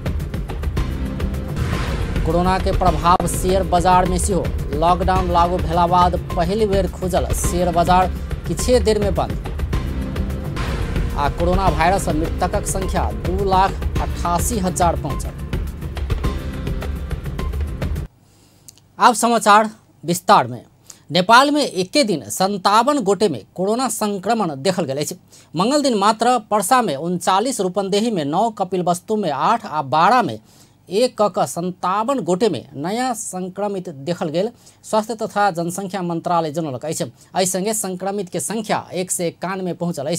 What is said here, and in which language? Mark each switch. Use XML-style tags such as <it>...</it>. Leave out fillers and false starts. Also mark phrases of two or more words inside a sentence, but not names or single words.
<mai>कोरोना के प्रभाव शेयर बाजार में सियो, लॉकडाउन लागू भेला बाद पहली बेर खुजल शेयर बाजार किछे देर में बंद। आ कोरोना वायरस मृतकक संख्या 2,88,000 पहुंचल। अब समाचार विस्तार में। नेपाल में एके दिन 57 गोटे में कोरोना संक्रमण देखल गेल अछि। मंगल दिन मात्र पर्सा में 39, रूपन्देही में 9, कपिलवस्तु में 8 आ बारा में 1 क 57 गोटे में नया संक्रमित देखल गेल। स्वास्थ्य तथा जनसंख्या मंत्रालय जनौलक अछि। एहि संगे संक्रमित के संख्या 191 पहुंचल अछि।</mai>